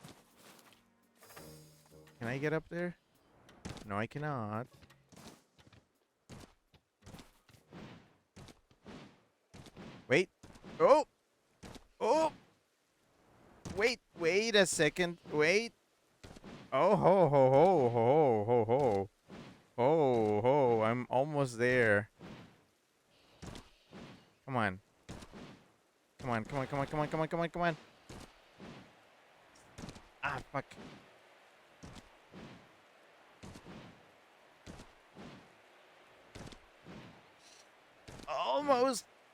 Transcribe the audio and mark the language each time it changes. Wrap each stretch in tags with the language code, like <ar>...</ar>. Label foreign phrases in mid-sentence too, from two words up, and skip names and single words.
<en>Can I get up there? No, I cannot. Wait. Oh! Oh! Wait a second. Wait. Oh, ho, ho, ho, ho, ho, ho. Oh, ho, I'm almost there. Come on. Come on, come on, come on, come on, come on, come on, come on. Ah, fuck. Almost.</en>